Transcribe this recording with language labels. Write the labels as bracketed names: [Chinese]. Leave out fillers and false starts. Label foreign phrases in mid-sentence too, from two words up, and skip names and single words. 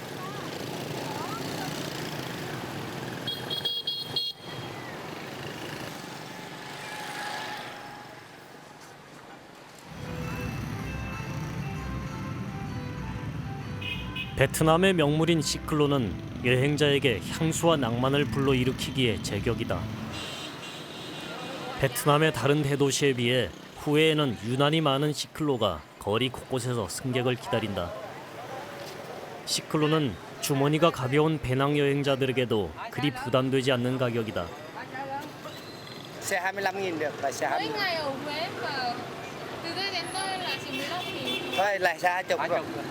[Korean] 베트남의 명물인 시클로는 여행자에게 향수와 낭만을 불러일으키기에 제격이다. 베트남의 다른 대도시에 비해 후에에는 유난히 많은 시클로가 거리 곳곳에서 승객을 기다린다. 시클로는 주머니가 가벼운 배낭 여행자들에게도 그리 부담되지 않는 가격이다. [Vietnamese] Xe 25.000 được và xe Mỗi 20. ngày ở Huế mà từ đây đến nơi là chỉ 15.000. Thôi là xe 20 rồi.